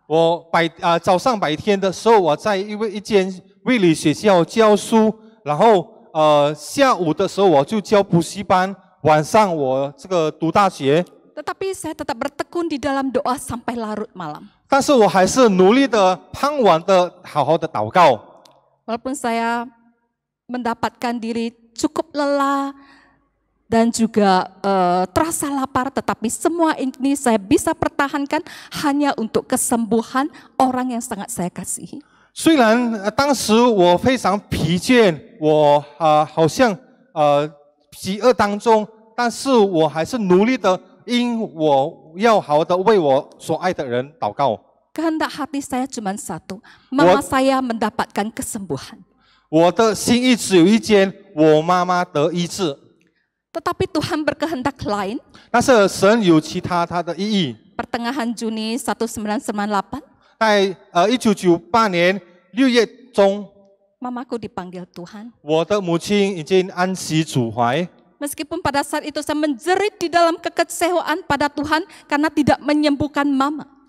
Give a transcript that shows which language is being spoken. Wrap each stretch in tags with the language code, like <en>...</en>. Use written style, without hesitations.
<zh>我早上白天的时候，我在一间卫理学校教书，然后下午的时候我就教补习班，晚上我这个读大学。</zh> <id>Tetapi saya tetap bertekun di dalam doa sampai larut malam.</id> <zh>但是我还是努力的、盼望的、好好的祷告。</zh> <id>Walaupun saya mendapatkan diri cukup lelah dan juga terasa lapar, tetapi semua ini saya bisa pertahankan hanya untuk kesembuhan orang yang sangat saya kasihi.</id> <zh>虽然当时我非常疲倦，我好像饥饿当中，但是我还是努力的，因我要好好的为我所爱的人祷告。</zh> <id>Kehendak hati saya cuma satu, mama saya mendapatkan kesembuhan.</id> <zh>我的心意只有一件，我妈妈得医治。</zh> <id>Tetapi Tuhan berkehendak lain.</id> <zh>但是神有他的意义。</zh> <id>Pertengahan Juni 1998,</id> <zh>在1998年6月中，</zh> <id>mamaku dipanggil Tuhan.</id> <zh>我的母亲已经安息主怀。</zh> <id>Meskipun pada saat itu saya menjerit di dalam kekecewaan pada Tuhan karena tidak menyembuhkan mama.</id>